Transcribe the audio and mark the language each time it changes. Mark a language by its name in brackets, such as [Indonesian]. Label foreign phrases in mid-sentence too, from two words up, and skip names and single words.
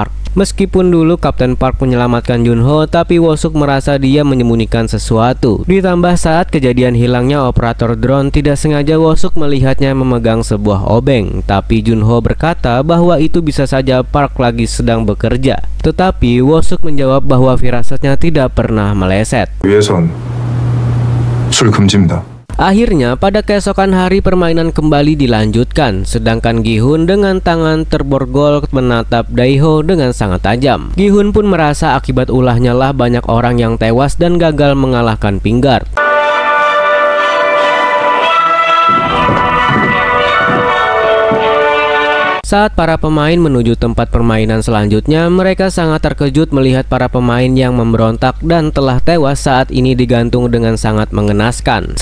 [Indonesian] Meskipun dulu Kapten Park menyelamatkan Junho, tapi Woo-seok merasa dia menyembunyikan sesuatu. Ditambah saat kejadian hilangnya operator drone, tidak sengaja Woo-seok melihatnya memegang sebuah obeng. Tapi Junho berkata bahwa itu bisa saja Park lagi sedang bekerja. Tetapi Woo-seok menjawab bahwa firasatnya tidak pernah meleset. [Korean] 위에선 술 금지입니다. [Indonesian] Akhirnya pada keesokan hari permainan kembali dilanjutkan, sedangkan Gi-hun dengan tangan terborgol menatap Dae-ho dengan sangat tajam. Gi-hun pun merasa akibat ulahnya lah banyak orang yang tewas dan gagal mengalahkan Pinkguard. Saat para pemain menuju tempat permainan selanjutnya, mereka sangat terkejut melihat para pemain yang memberontak dan telah tewas saat ini digantung dengan sangat mengenaskan.